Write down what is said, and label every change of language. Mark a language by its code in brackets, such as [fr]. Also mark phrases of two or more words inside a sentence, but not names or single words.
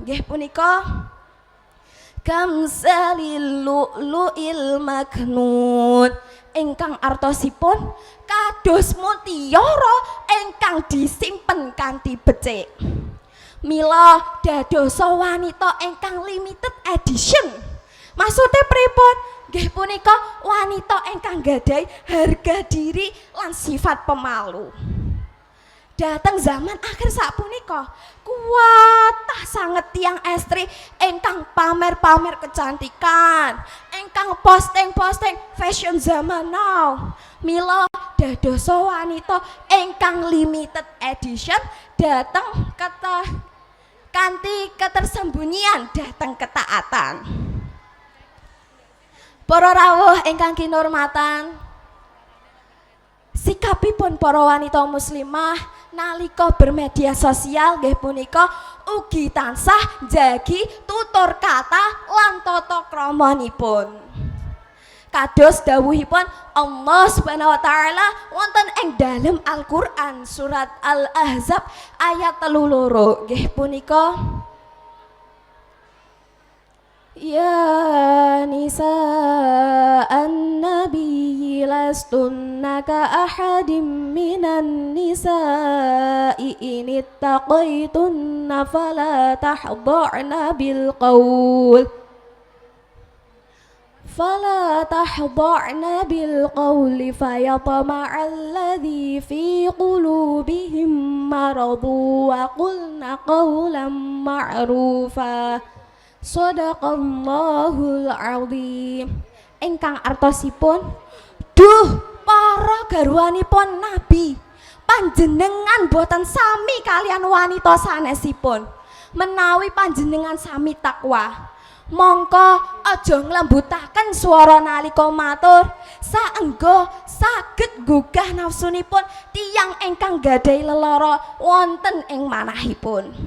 [jv] Nggih punika [ar] كأمثال اللؤلؤ المكنون [jv] ingkang artosipun kados mutiara ingkang disimpen kanthi becik. Mila dadosa wanita ingkang [en] limited edition. [jv] Maksudnya pripun? Nggih punika wanita ingkang gadhahi harga diri lan sifat pemalu. Dateng zaman akhir sapunika kuatah sanget tiang estri ingkang pamer-pamer kecantikan, ingkang posting-posting fashion zaman now. Mila dadosa wanita ingkang [en] limited edition [jv] dateng kanthi ketersembunyian dateng ketaatan. Para rawuh ingkang kinurmatan, sikapipun para wanita muslimah nalika bermedia sosial nggih punika ugi tansah njagi tutur kata lan tata kramanipun. Kados dawuhipun Allah [ar] سبحانه وتعالى [jv] wonten ing dalem Al-Qur'an surat Al-Ahzab ayat 32 nggih punika [ar] يا نساء النبي لستن كأحد من النساء إن اتقيتن فلا تخضعن بالقول فيطمع الذي في قلوبهم مرض وقلن قولا معروفا. صدق الله العظيم. [jv] Ingkang artosipun, duh para garwanipun Nabi, panjenengan boten sami kalian wanita sanesipun. Menawi panjenengan sami takwa, mongko aja nglembutaken swara nalika matur, saengga saged gugah nafsunipun tiyang ingkang gadhahi lelara wonten ing manahipun.